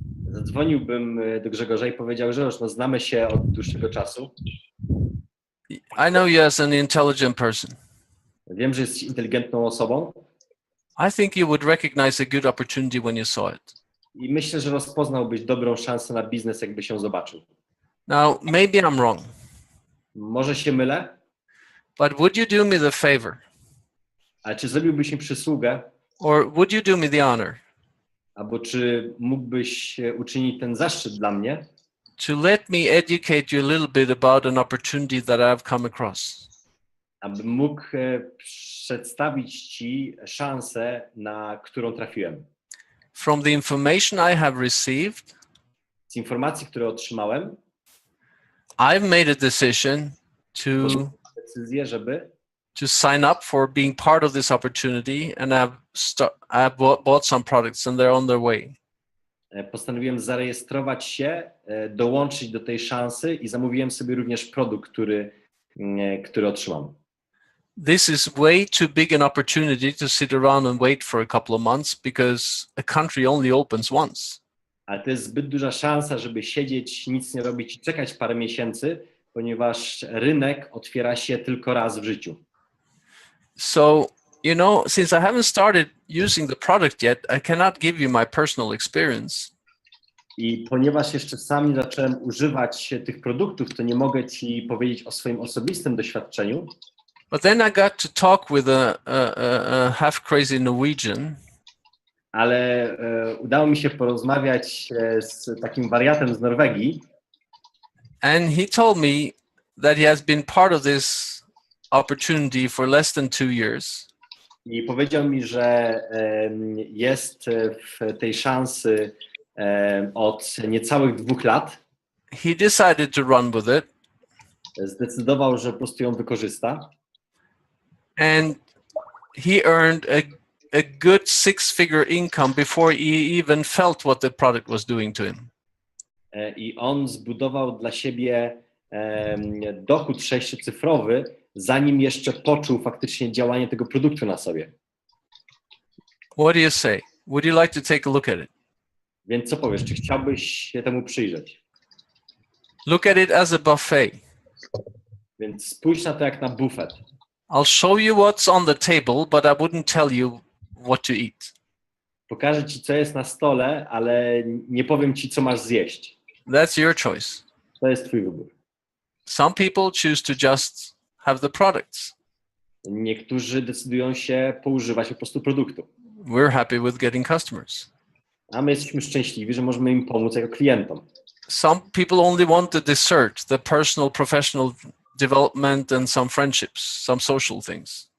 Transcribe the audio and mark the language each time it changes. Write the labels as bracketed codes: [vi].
[pl] Zadzwoniłbym do Grzegorza i powiedział, że już znamy się od dłuższego czasu. [en] I know you as an intelligent person. [pl] Wiem, że jesteś inteligentną osobą [en] I think you would recognize a good opportunity when you saw it. [pl] i myślę, że rozpoznałbyś dobrą szansę na biznes, jakby się zobaczył. [en] Now, maybe I'm wrong, [pl] Może się mylę, [en] but would you do me the favor, [pl] ale czy zrobiłbyś mi przysługę, [en] or would you do me the honor [pl] albo czy mógłbyś uczynić ten zaszczyt dla mnie, [en] to let me educate you a little bit about an opportunity that I've come across? [pl] abym mógł przedstawić ci szansę, na którą trafiłem. [en] From the information I have received, [pl] Z informacji, które otrzymałem, [en] I've made a decision [pl] podjąłem decyzję, żeby [en] to sign up for being part of this opportunity, and I've bought some products and they're on their way. [pl] postanowiłem zarejestrować się, dołączyć do tej szansy i zamówiłem sobie również produkt, który otrzymam. [en] This is way too big an opportunity to sit around and wait for a couple of months because a country only opens once. [pl] Ale to jest zbyt duża szansa, żeby siedzieć, nic nie robić i czekać parę miesięcy, ponieważ rynek otwiera się tylko raz w życiu. [en] So, since I haven't started using the product yet, I cannot give you my personal experience. [pl] I ponieważ jeszcze sam nie zacząłem używać tych produktów, to nie mogę ci powiedzieć o swoim osobistym doświadczeniu. [en] But then I got to talk with a half crazy Norwegian, [pl] Ale udało mi się porozmawiać z takim wariatem z Norwegii [en] and he told me that he has been part of this opportunity for less than 2 years. [pl] i powiedział mi, że jest w tej szansy od niecałych 2 lat. [en] He decided to run with it, [pl] Zdecydował, że po prostu ją wykorzysta. [en] and he earned a good 6-figure income before he even felt what the product was doing to him. [pl] I on zbudował dla siebie dochód 6-cyfrowy, zanim jeszcze poczuł faktycznie działanie tego produktu na sobie. [en] What do you say? Would you like to take a look at it? [pl] Więc co powiesz, czy chciałbyś się temu przyjrzeć? [en] Look at it as a buffet. [pl] Więc spójrz na to jak na bufet. [en] I'll show you what's on the table, but I wouldn't tell you what to eat. [pl] Pokażę ci, co jest na stole, ale nie powiem ci, co masz zjeść. [en] That's your choice. [pl] To jest twój wybór. [en] Some people choose to just have the products. [pl] Niektórzy decydują się poużywać po prostu produktu. [en] We're happy with getting customers. [pl] A my jesteśmy szczęśliwi, że możemy im pomóc jako klientom. [en] Some people only want the dessert, the personal, professional development and some friendships, some social things.